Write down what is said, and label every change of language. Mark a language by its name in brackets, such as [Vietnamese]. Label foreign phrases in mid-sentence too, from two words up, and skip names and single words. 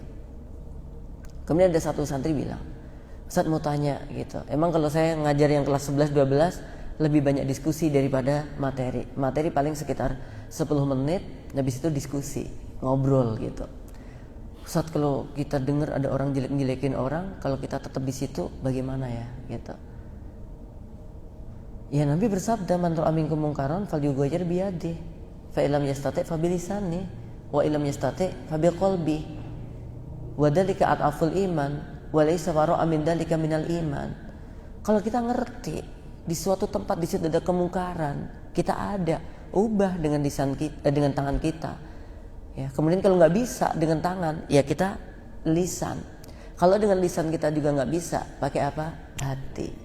[Indonesian] Kemudian ada satu santri bilang, Ustadz mau tanya gitu, emang kalau saya ngajar yang kelas 11-12 lebih banyak diskusi daripada materi. Materi paling sekitar 10 menit, habis itu diskusi, ngobrol gitu. Ustadz kalau kita dengar ada orang jelek-jelekin orang, kalau kita tetap di situ bagaimana ya gitu. Ya Nabi bersabda, [Arabic] من رأى منكم منكرا فليغيره بيده فإن لم يستطع فبلسانه وإن لم يستطع فبقلبه. وذلك أضعف الإيمان, وليس وراء من ذلك من الإيمان. [Indonesian] Kalau kita ngerti di suatu tempat di situ ada kemungkaran, kita ada, ubah dengan lisan kita, dengan tangan kita. Ya, kemudian kalau nggak bisa dengan tangan, ya kita lisan. Kalau dengan lisan kita juga nggak bisa, pakai apa? Hati.